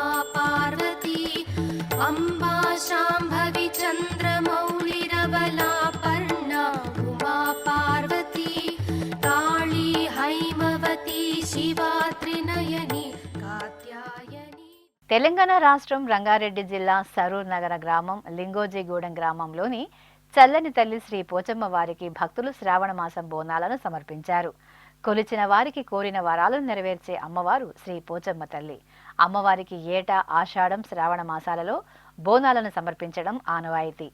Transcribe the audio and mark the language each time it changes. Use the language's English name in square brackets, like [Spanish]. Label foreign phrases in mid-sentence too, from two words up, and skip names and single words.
[Sanskrit] पार्वती अम्बा शाम्भवी चन्द्रमौळिरबला पर्णा उमा पार्वती काली हैमवती शिवा त्रिनयनी कात्यायनी. [Telugu] తెలంగాణ రాష్ట్రం రంగారెడ్డి జిల్లా సరూర్ నగర గ్రామం లింగోజిగూడెం గ్రామంలోని చల్లని తల్లి శ్రీ పోచమ్మ వారికి భక్తులు శ్రావణ మాసం బోనాలను సమర్పించారు. కొలిచిన వారికి కోరిన వరాలను నెరవేర్చే అమ్మవారు శ్రీ పోచమ్మ తల్లి. అమ్మవారికి ఏటా ఆషాఢం శ్రావణ మాసాలలో బోనాలను సమర్పించడం ఆనవాయితీ.